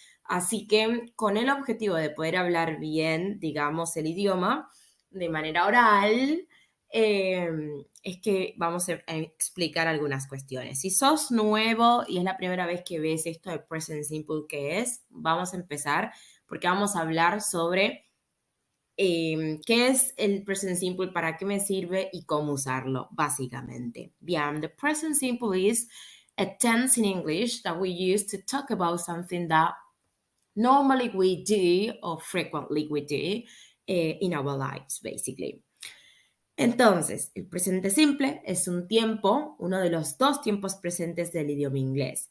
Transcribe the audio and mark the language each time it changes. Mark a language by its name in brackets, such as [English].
[Spanish] Así que con el objetivo de poder hablar bien, digamos, el idioma de manera oral, es que vamos a explicar algunas cuestiones. Si sos nuevo y es la primera vez que ves esto de Present Simple, ¿qué es? Vamos a empezar porque vamos a hablar sobre qué es el Present Simple, para qué me sirve y cómo usarlo, básicamente. [English] Bien, the Present Simple is a tense in English that we use to talk about something that normally we do or frequently we do in our lives, basically. [Spanish] Entonces, el presente simple es un tiempo, uno de los dos tiempos presentes del idioma inglés.